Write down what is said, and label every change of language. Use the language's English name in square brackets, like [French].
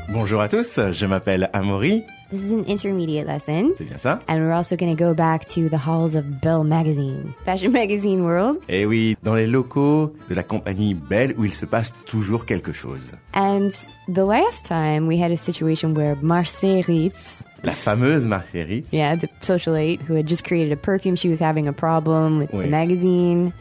[French] Bonjour à tous, je m'appelle Amaury. [English] This is an intermediate lesson. [French] C'est bien ça. [English] And we're also going to go back to the halls of Belle Magazine, Fashion Magazine World. [French] Eh oui, dans les locaux de la compagnie Belle où il se passe toujours quelque chose. [English] And the last time we had a situation where Marcel Ritz... [French] La fameuse Marcel Ritz. [English] Yeah, the socialite who had just created a perfume. She was having a problem with the magazine.